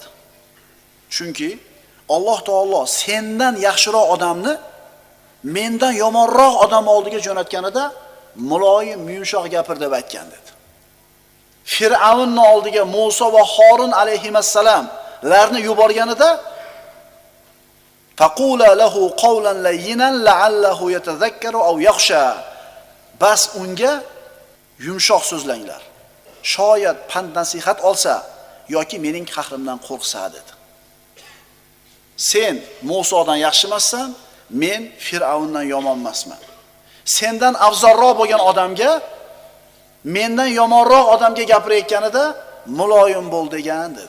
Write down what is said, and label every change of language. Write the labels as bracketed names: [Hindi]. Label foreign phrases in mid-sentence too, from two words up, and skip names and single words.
[Uzbek] Chunki Alloh taolo sendan yaxshiroq odamni mendan yomonroq odam oldiga jo'natganida muloyim, yumshoq gapir deb aytgan dedi. Fir'avnning oldiga Musa va Harun alayhimassalam larni yuborganida [Arabic] فقولا له قولا لينا لعله يتذكر أو يخشى. [Uzbek] Bas unga yumshoq so'zlanglar. Shoyat pand nasihat olsa yoki mening qahrimdan qo'rqsa dedi. Sen Musodan yaxshimassan, men Fir'avndan yomon emasman. Sendan afzalroq bo'lgan odamga, mendan yomonroq odamga gapirayotganida muloyim bo'l degan dedi.